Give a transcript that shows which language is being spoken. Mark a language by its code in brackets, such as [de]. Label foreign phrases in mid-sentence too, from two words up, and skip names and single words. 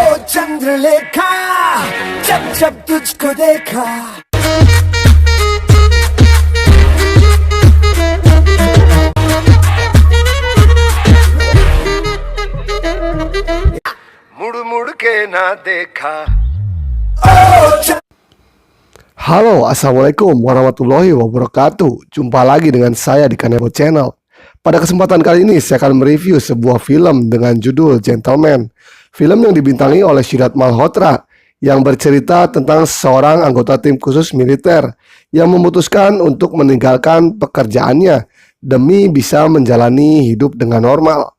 [hi] चंद्रलेखा जब जब तुझको देखा मुड़ मुड़ के ना देखा. [ar] Halo, السلام عليكم ورحمة الله وبركاته. [id] Jumpa lagi dengan saya di Kanebo Channel. Pada kesempatan kali ini saya akan mereview sebuah film dengan judul Gentleman. Film yang dibintangi oleh Sidharth Malhotra yang bercerita tentang seorang anggota tim khusus militer yang memutuskan untuk meninggalkan pekerjaannya demi bisa menjalani hidup dengan normal.